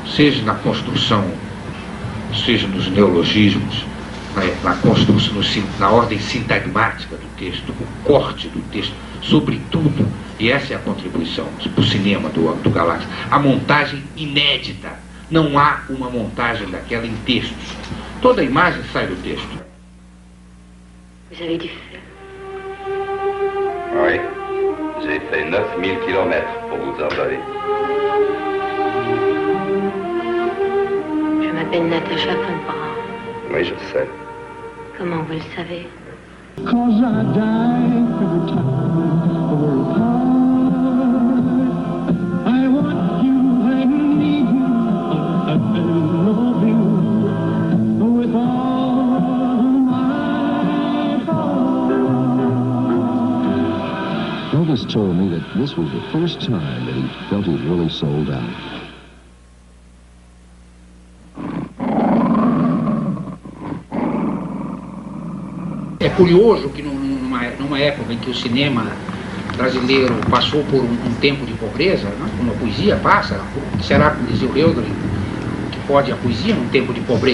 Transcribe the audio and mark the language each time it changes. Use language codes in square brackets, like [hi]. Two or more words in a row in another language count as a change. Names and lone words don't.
[pt] Seja na construção, seja nos neologismos, na construção, na ordem sintagmática do texto, o corte do texto, sobretudo, e essa é a contribuição para o cinema do Galáxia, a montagem inédita. Não há uma montagem daquela em textos. Toda a imagem sai do texto. [fr] Vous avez dû faire. Oui, j'ai fait 9000 kilomètres pour vous envoler. Je m'appelle Natacha von Braun. Oui, je sais. Comment vous le savez? [en] Cause I died every time we're apart. I want you, I need you, I love you with all my heart. Elvis told me that this was the first time that he felt he was really sold out. [pt] É curioso que numa época em que o cinema brasileiro passou por um tempo de pobreza, né, como a poesia passa, será, como dizia o Hölderlin, que pode a poesia num tempo de pobreza?